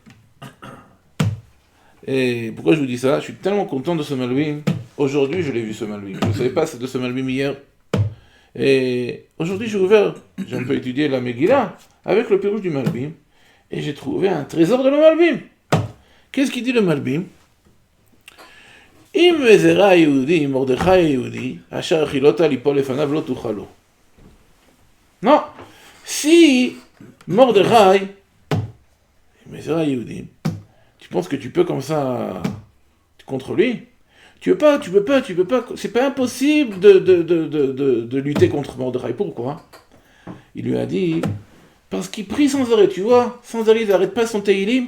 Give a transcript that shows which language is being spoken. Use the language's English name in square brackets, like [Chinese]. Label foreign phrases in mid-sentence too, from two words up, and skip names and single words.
[French] Et pourquoi je vous dis ça? Je suis tellement content de ce Malbim. Aujourd'hui, je l'ai vu ce Malbim. Je ne savais pas de ce Malbim hier. Et aujourd'hui, j'ai ouvert, j'ai un peu étudié la Megillah avec le Pérouge du Malbim. Et j'ai trouvé un trésor de le Malbim. Qu'est-ce qu'il dit le Malbim? [Hebrew] אם מזרע יהודי, מרדכי יהודי, אשר החלות לנפול לפניו לא תוכל לו. [French] Non, si Mordechai, [Hebrew] מזרע יהודי, [French] tu penses que tu peux comme ça, contre lui. Tu peux pas, c'est pas impossible de lutter contre Mordechai. Pourquoi? Il lui a dit, parce qu'il prie sans arrêt, tu vois, sans arrêt, il n'arrête pas son Teilim.